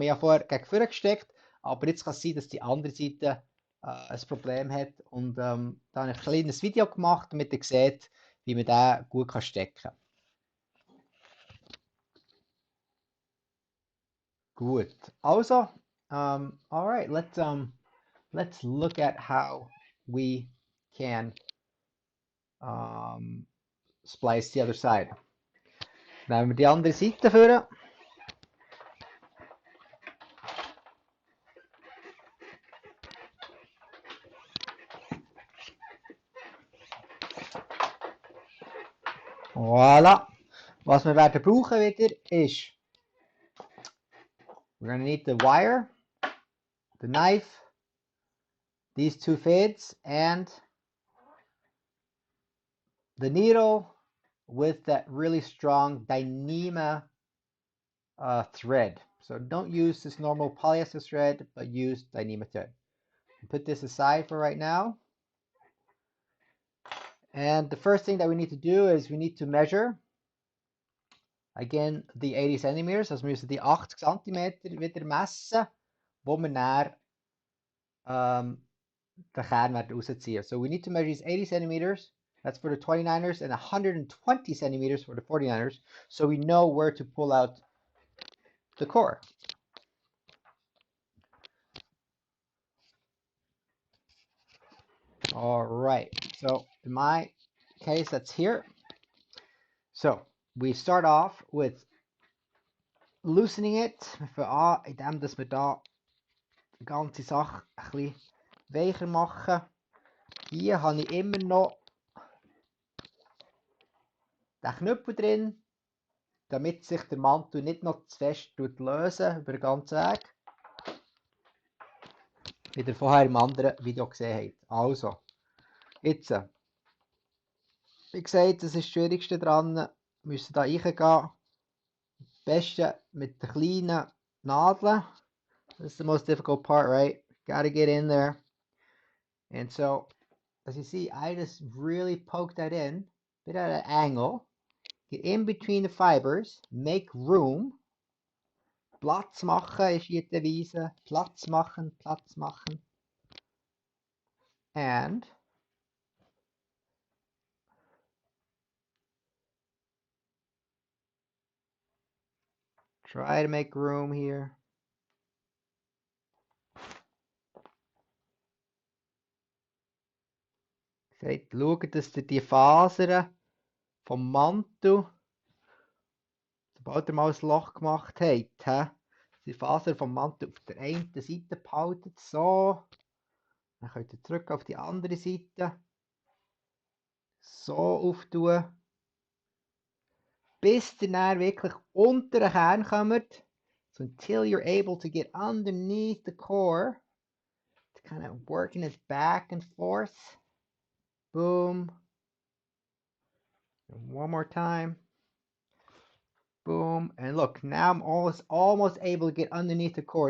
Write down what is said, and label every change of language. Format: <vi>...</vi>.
<de>Wir haben vorher gegen vorne gesteckt, aber jetzt kann es sein, dass die andere Seite ein Problem hat. Und da habe ich ein kleines Video gemacht, damit ihr seht, wie man den gut stecken kann.</de> <en>Gut, also, alright, let's look at how we can splice the other side.</en> <de>Nehmen wir die andere Seite führen. Voilà. Was wir werden brauchen wieder ist,</de> <en>we're going to need the wire, the knife, these two threads, and the needle with that really strong Dyneema thread. So don't use this normal polyester thread, but use Dyneema thread. Put this aside for right now. And the first thing that we need to do is we need to measure again the 80 centimeters.</en> <de>Also wir müssen die 80 cm wieder messen, wo wir dann den Kern werden rausziehen.</de> <en>So we need to measure these 80 centimeters. That's for the 29ers and 120 centimeters for the 49ers. So we know where to pull out the core. All right, so in my case, that's here. So we start off with loosening it,</en> <de>indem dass wir da die ganze Sache ein bisschen weicher machen. Hier habe ich immer noch den Knüppel drin, damit sich der Mantel nicht noch zu fest lösen über den ganzen Weg. Wie ihr vorher im anderen Video gesehen habt. Also, jetzt, wie gesagt, das ist das Schwierigste dran. Wir müssen da reingehen. Am besten mit den kleinen Nadeln.</de> <en>This is the most difficult part, right? Gotta get in there. And so, as you see, I just really poke that in, bit at an angle, get in between the fibers, make room.</en> <de>Platz machen ist hier die Devise. Platz machen, Platz machen.</de> <en>And try to make room here.</en> <de>Schaut, dass ihr die Fasern vom Mantel, sobald ihr mal ein Loch gemacht habt, die Fasern vom Mantel auf der einen Seite behaltet, so. Dann könnt ihr zurück auf die andere Seite. So auftun. Bis ihr dann wirklich unter den Kern kommt.</de> <en>So until you're able to get underneath the core. To kind of working it back and forth. Boom. And one more time. Boom. And look, now I'm almost able to get underneath the core.</en>